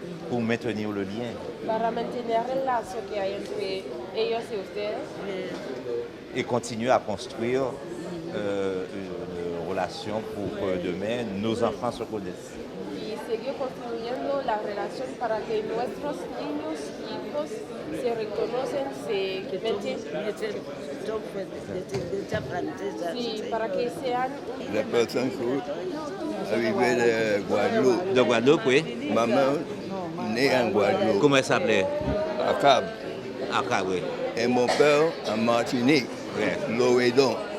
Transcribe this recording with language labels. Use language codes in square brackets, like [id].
[fr] Pour maintenir le lien. [es] Para mantener el lazo que hay entre ellos y ustedes. [fr] Et continuer à construire une relation pour que demain nos enfants se connaissent. [es] Y seguir construyendo la relación para que nuestros niños, hijos, se reconocen, se meten. Sí, para que sean. [fr] La personne arrivée de Guadeloupe. De Guadeloupe, oui. Maman née en Guadeloupe. Comment elle s'appelait? Acab. Acab, oui. Et mon père en Martinique, Loredon.